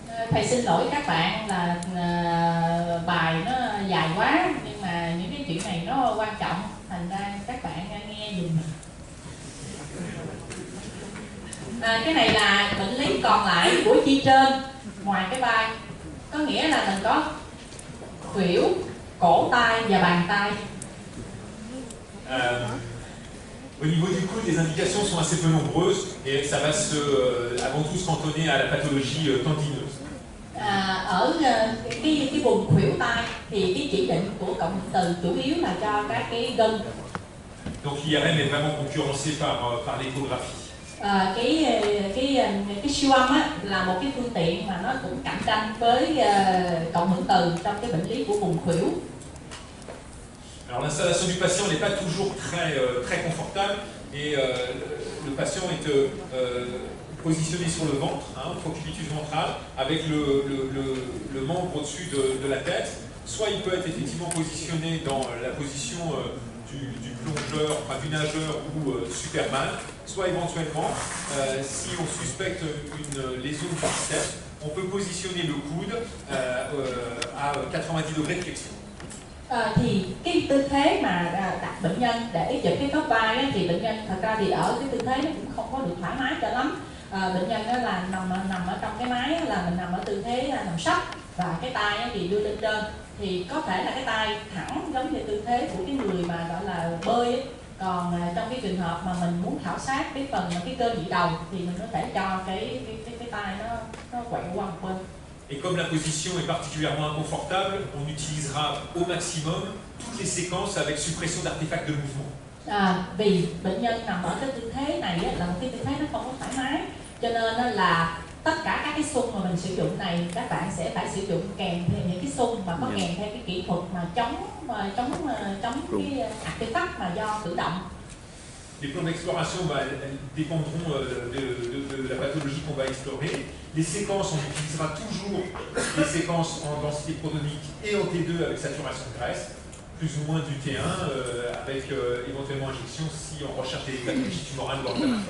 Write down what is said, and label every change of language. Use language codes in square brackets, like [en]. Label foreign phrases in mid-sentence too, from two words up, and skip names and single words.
[vi] thầy xin lỗi các bạn là bài nó dài quá, nhưng mà những cái chuyện này nó quan trọng, thành ra các bạn nghe dùm. Cái này là bệnh lý còn lại của chi trên ngoài cái vai, có nghĩa là mình có khuỷu, cổ tay và bàn tay. [fr] Au niveau du coude, les indications sont assez peu nombreuses et ça va avant tout se cantonner à la pathologie tendineuse. [vi] Ở cái vùng khuỷu tay thì cái chỉ định của cộng hưởng từ chủ yếu là cho các cái gân. [fr] Donc l'IRM est vraiment concurrencé par l'échographie. [vi] Cái siêu âm á, là một cái phương tiện mà nó cũng cạnh tranh với cộng hưởng từ trong cái bệnh lý của vùng khuỷu. [fr] Alors l'installation du patient n'est pas toujours très confortable et le patient est positionné sur le ventre, procubitus ventral, avec le membre au-dessus de la tête. Soit il peut être effectivement positionné dans la position du plongeur, enfin du nageur ou Superman, soit éventuellement, si on suspecte une lésion du biceps, on peut positionner le coude à 90 degrés de flexion. [vi] Thì cái tư thế mà đặt bệnh nhân để chụp cái khớp vai ấy, thì bệnh nhân thật ra thì ở cái tư thế nó cũng không có được thoải mái cho lắm. Bệnh nhân đó là nằm ở trong cái máy là mình nằm ở tư thế nằm sấp và cái tay thì đưa lên trên, thì có thể là cái tay thẳng giống như tư thế của cái người mà gọi là bơi ấy. Còn trong cái trường hợp mà mình muốn khảo sát cái phần cái cơ nhị đầu thì mình có thể cho cái tay nó quẹo qua một bên. [fr] Et comme la position est particulièrement inconfortable, on utilisera au maximum toutes les séquences avec suppression d'artefacts de mouvement. [vi] Vì bệnh nhân nằm ở cái tư thế này là một cái tư thế nó không có thoải mái, cho nên là tất cả các cái xung mà mình sử dụng này các bạn sẽ phải sử dụng kèm theo những cái xung mà có kèm theo cái kỹ thuật mà chống cái artefact mà do cử động. [fr] Les plans d'exploration dépendront de la pathologie qu'on va explorer. Les séquences, on utilisera toujours les séquences en densité protonique et en T2 avec saturation de graisse, plus ou moins du T1 avec éventuellement injection si on recherche des pathologies tumorales ou inflammatoires.